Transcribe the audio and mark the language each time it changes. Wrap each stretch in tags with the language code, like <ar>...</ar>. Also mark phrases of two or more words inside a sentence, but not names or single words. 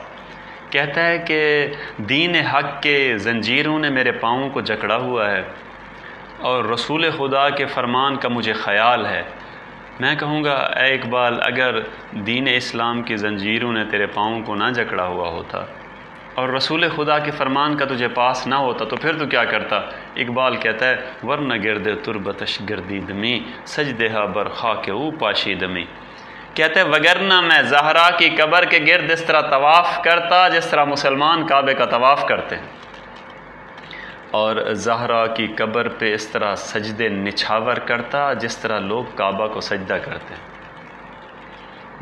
<ur>کہتا ہے کہ دین حق کے زنجیروں نے میرے پاؤں کو جکڑا ہوا ہے، اور رسول خدا کے فرمان کا مجھے خیال ہے۔ میں کہوں گا اے اقبال، اگر دین اسلام کی زنجیروں نے تیرے پاؤں کو نہ جکڑا ہوا ہوتا اور رسول خدا کے فرمان کا تجھے پاس نہ ہوتا تو پھر تو کیا کرتا؟ اقبال کہتا ہے،</ur> <fa>ورنہ گرد تربتش گردی دمی، سجدہا برخا کے او پاشی دمی۔</fa> <ur>کہتے ہیں وگرنہ میں زہرا کی قبر کے گرد اس طرح طواف کرتا جس طرح مسلمان کعبے کا طواف کرتے ہیں، اور زہرا کی قبر پہ اس طرح سجدے نچھاور کرتا جس طرح لوگ کعبہ کو سجدہ کرتے ہیں۔</ur>